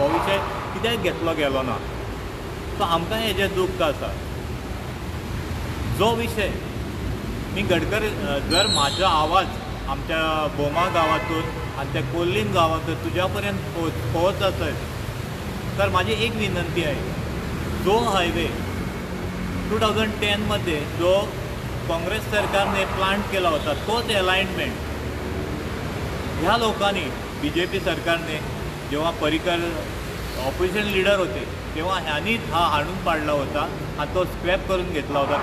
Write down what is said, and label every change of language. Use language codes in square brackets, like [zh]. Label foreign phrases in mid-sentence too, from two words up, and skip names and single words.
[kok] हो विशय कित्याक घेतलो गेलो ना सो आमकां हेजें दुख्ख आसा. जो विशय मी गडकरी जर म्हाजो आवाज आमच्या भोमा गांवांतून आनी त्या कोल्लीम गांवांतून तुज्या पर्यंत पोहोच आसत तर म्हाजी एक विनंती आहे. [mr] जो हायवे 2010 मध्ये जो काँग्रेस सरकारने प्लांट केला होता तोच अलाइनमेंट ह्या लोकांनी BJP सरकारने जेव्हा पर्रिकर [en] opposition leader [mr] होते तेव्हा ह्यांनीच हा हाणून पाडला होता आणि तो स्क्रॅप करून घेतला होता.